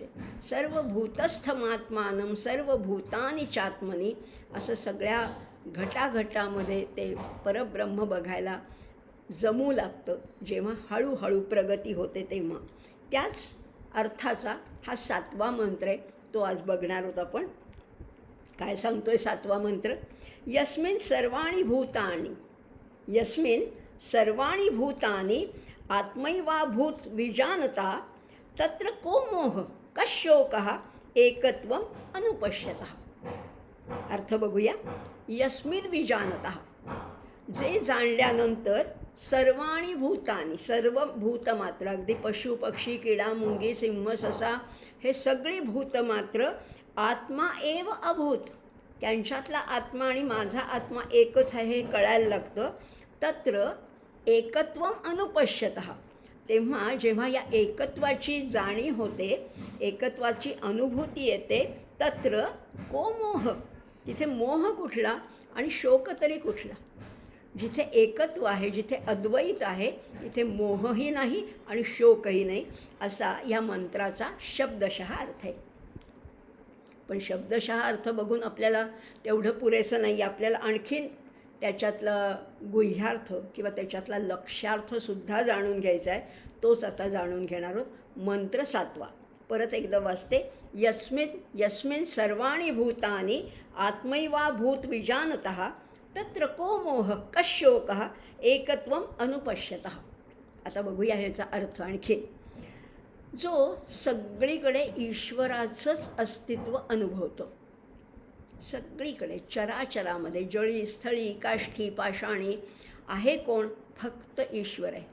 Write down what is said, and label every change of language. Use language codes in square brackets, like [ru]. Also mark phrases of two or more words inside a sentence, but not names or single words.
[sa] सर्वभूतस्थमात्मानं सर्वभूतानि चात्मनी [mr] असं सगळ्या घटाघटामध्ये ते परब्रह्म बघायला जमू लागतं. जेव्हा हळूहळू प्रगती होते तेव्हा त्याच अर्थाचा हा 7वा मंत्र आहे, तो आज बघणार आहोत आपण. काय सांगतोय 7वा मंत्र, [sa] यस्मिन् सर्वाणि भूतानि आत्मैवाभूत विजानता तत्र को मोह कशोकः एकत्वम अनुपश्यतः. [mr] अर्थ बघूया. [sa] यस्मिन् विजानतः, [mr] जे जाणल्यानंतर, [sa] सर्वाणि भूतानि [mr] सर्व भूतमात्र, अगदी पशु पक्षी किडा मुंगी सिंह ससा हे सगळी भूतमात्र [sa] आत्मा एव अभूत, [mr] त्यांच्यातला आत्मा आणि माझा आत्मा एकच आहे हे कळायला लागतं. [sa] तत्र एकत्वम अनुपश्यतः, [mr] तेव्हा जेव्हा या एकत्वाची जाणीव होते, एकत्वाची अनुभूती येते, [sa] तत्र को मोह, [mr] तिथे मोह कुठला आणि शोक तरी कुठला. जिथे एकत्व आहे, जिथे अद्वैत आहे, तिथे मोहही नाही आणि शोकही नाही, असा या मंत्राचा शब्दशः अर्थ आहे. पण शब्दशः अर्थ बघून आपल्याला तेवढं पुरेसं नाही. आपल्याला आणखीन त्याच्यातला गुह्यार्थ किंवा त्याच्यातला लक्ष्यार्थसुद्धा जाणून घ्यायचा आहे. तोच आता जाणून घेणार आहोत. मंत्र 7वा परत एकदा वाचते. [sa] यस्मिन् सर्वाणि भूतानि आत्मैवाभूत विजानतः तत्र को मोह कशोकः एकत्वम अनुपश्यतः. [mr] आता बघूया ह्याचा अर्थ आणखी. जो सगळीकडे ईश्वराचंच अस्तित्व अनुभवतो, सगळीकडे चराचरामध्ये जळी स्थळी काष्ठी पाषाणी आहे कोण, फक्त ईश्वर आहे.